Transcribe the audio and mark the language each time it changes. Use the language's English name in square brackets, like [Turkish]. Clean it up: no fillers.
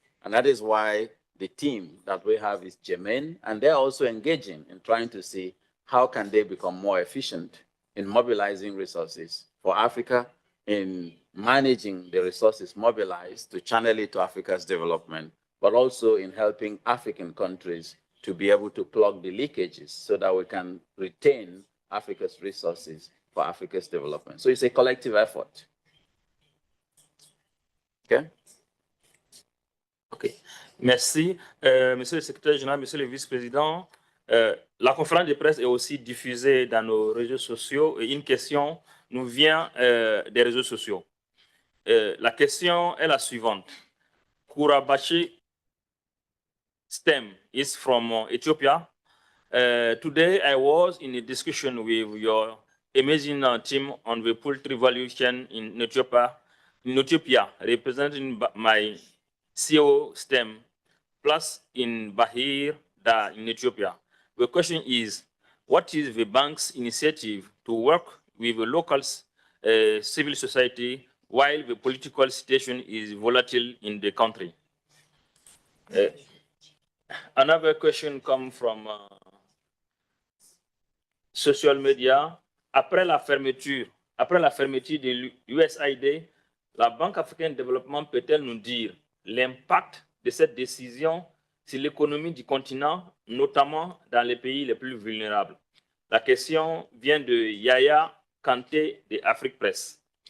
[English] And that is why the team that we have is germane, and they're also engaging in trying to see how can they become more efficient in mobilizing resources for Africa, in managing the resources mobilized to channel it to Africa's development, but also in helping African countries to be able to plug the leakages so that we can retain Africa's resources for Africa's development. So it's a collective effort. Okay? OK. [French] Merci, Monsieur le secrétaire général, Monsieur le vice-président. La conférence de presse est aussi diffusée dans nos réseaux sociaux. Et une question nous vient des réseaux sociaux. La question est la suivante. [English] Kurabashi STEM is from Ethiopia. Today, I was in a discussion with your amazing team on the poultry value chain in Ethiopia, representing my CEO STEM, plus in Bahir, in Ethiopia. The question is, what is the bank's initiative to work with the local civil society while the political situation is volatile in the country? Another question comes from social media. [French] Après la fermeture de l'USAID, la Banque africaine de développement peut-elle nous dire l'impact de cette décision sur l'économie du continent, notamment dans les pays les plus vulnérables? La question vient de Yaya Kanté de Afrique Press.